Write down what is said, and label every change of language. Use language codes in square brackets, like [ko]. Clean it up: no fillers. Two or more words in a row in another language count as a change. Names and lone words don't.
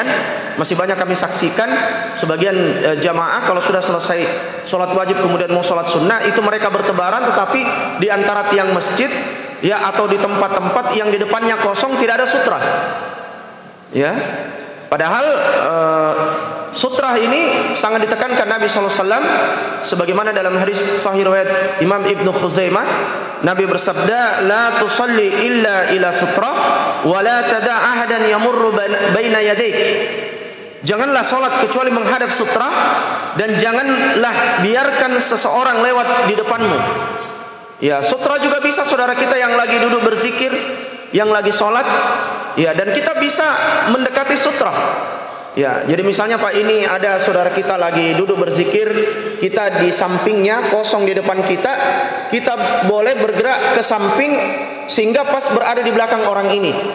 [id] Masih banyak kami saksikan sebagian jamaah kalau sudah selesai sholat wajib kemudian mau sholat sunnah, itu mereka bertebaran tetapi di antara tiang masjid, ya, atau di tempat-tempat yang di depannya kosong tidak ada sutra. Ya, padahal sutra ini sangat ditekankan Nabi SAW, sebagaimana dalam hadis sahih riwayat Imam Ibnu Khuzaimah, Nabi bersabda, [ar] لا تصل إلا إلى سترة ولا تدع أحدا يمر بين يديك. [id] Janganlah sholat kecuali menghadap sutra, dan janganlah biarkan seseorang lewat di depanmu. Ya, sutra juga bisa saudara kita yang lagi duduk berzikir, yang lagi sholat, ya, dan kita bisa mendekati sutra. Ya, jadi misalnya Pak, ini ada saudara kita lagi duduk berzikir, kita di sampingnya kosong di depan kita, kita boleh bergerak ke samping sehingga pas berada di belakang orang ini.